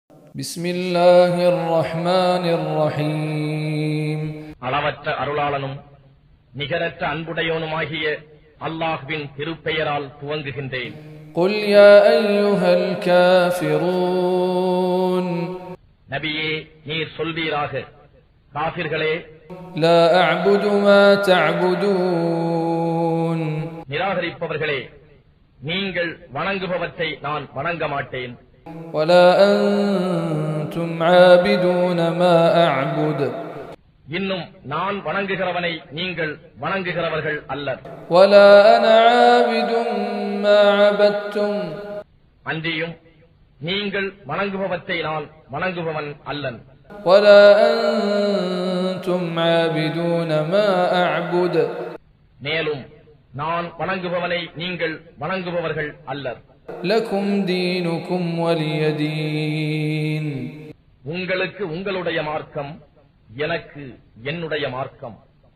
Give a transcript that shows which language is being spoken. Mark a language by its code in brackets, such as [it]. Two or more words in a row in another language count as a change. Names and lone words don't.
[ar] بسم الله الرحمن الرحيم [ta] அளவற்ற அருளாளனும் நிகரற்ற அன்புடையோனுமாகிய அல்லாஹ்வின் திருப்பெயரால் துவங்குகின்றேன். [ar] قل يا أيها الكافرون [ta] நபியே, நீர் சொல்வீராக, காஃபிர்களே, [ar] لا أعبد ما تعبدون [ta] நிராகரிப்பவர்களே, நீங்கள் வணங்குபவற்றை நான் வணங்க மாட்டேன். [ar] ولا أنتم عابدون ما أعبد [ta] இன்னும் நான் வணங்குகிறவனை நீங்கள் வணங்குகிறவர்கள் அல்லர். [ar] ولا أنا عابد ما عبدتم [ta] அன்றியும் நீங்கள் வணங்குபவற்றை நான் வணங்குபவன் அல்லன். [ar] ولا أنتم عابدون ما أعبد [ta] மேலும் நான் வணங்குபவனை நீங்கள் வணங்குபவர்கள் அல்லர். [ar] لكم دينكم ولي دين [ta] உங்களுக்கு உங்களுடைய மார்க்கம், எனக்கு என்னுடைய மார்க்கம்.